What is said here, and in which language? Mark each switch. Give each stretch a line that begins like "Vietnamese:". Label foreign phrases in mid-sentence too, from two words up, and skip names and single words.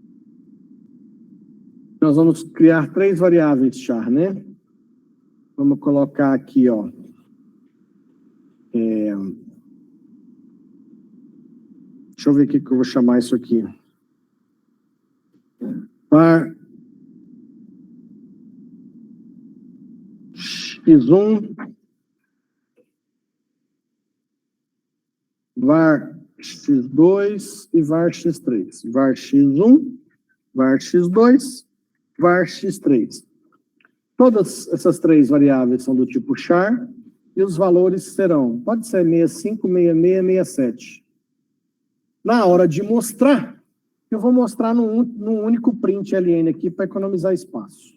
Portuguese: Nós vamos criar três variáveis char, né? Vamos colocar aqui, ó. Deixa eu ver o que eu vou chamar isso aqui. var x1, var x2 e var x3. Var x1, var x2, var x3. Todas essas três variáveis são do tipo char e os valores serão, pode ser 65, 66, 67. Na hora de mostrar, eu vou mostrar num único print ln aqui para economizar espaço.